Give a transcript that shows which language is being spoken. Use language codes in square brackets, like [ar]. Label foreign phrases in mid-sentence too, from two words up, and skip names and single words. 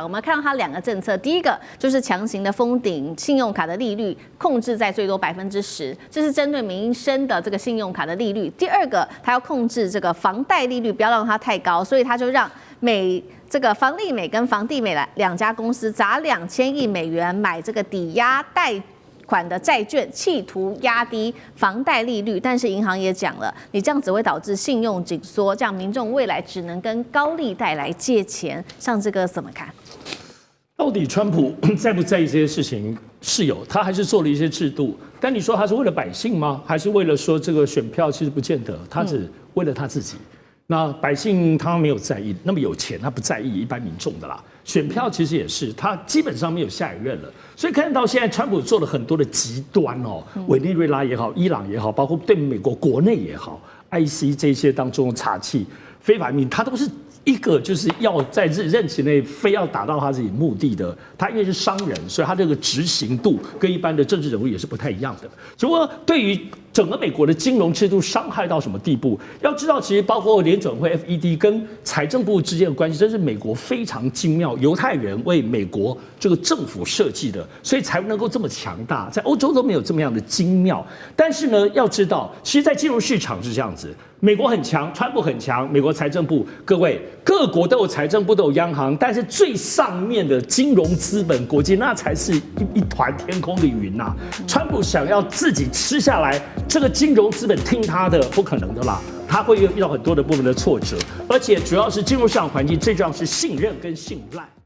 [zh] 我們看到他2個政策，第一個就是強行的封頂信用卡的利率，控制在最多10%，這是針對民生的這個信用卡的利率。第二個，他要控制這個房貸利率，不要讓它太高，所以他就讓這個房利美跟房地美2家公司砸$2000億買這個抵押貸款的債券，企圖壓低房貸利率，但是銀行也講了，你這樣只會導致信用緊縮，這樣民眾未來只能跟高利貸來借錢。像這個怎麼看？到底川普在不在意這些事情？是有，他還是做了一些制度。但你說他是為了百姓嗎？還是為了說這個選票？其實不見得，他只為了他自己。那百姓他沒有在意，那麼有錢他不在意一般民眾的啦。選票其實也是，他基本上沒有下一任了。所以看到現在川普做了很多的極端哦，委內瑞拉也好，伊朗也好，包括对美國國內也好 ，IC 這些當中查緝非法移民，他都是一個就是要在任期內非要達到他自己目的的。他因為是商人，所以他這個執行度跟一般的政治人物也是不太一樣的。只不過對於整個美國的金融制度傷害到什麼地步？要知道，其實包括聯準會 FED 跟財政部之間的關係，這是美國非常精妙，猶太人為美國這個政府設計的，所以才能夠這麼強大。在歐洲都沒有這麼樣的精妙。但是呢，要知道，其實，在金融市場是這樣子，美國很強，川普很強，美國財政部，各位各國都有財政部，都有央行，但是最上面的金融資本國際，那才是一團天空的雲吶。川普想要自己吃下來。這個金融資本聽他的不可能的啦，他會遇到很多的部分的挫折，而且主要是金融市場環境最重要是信任跟信賴。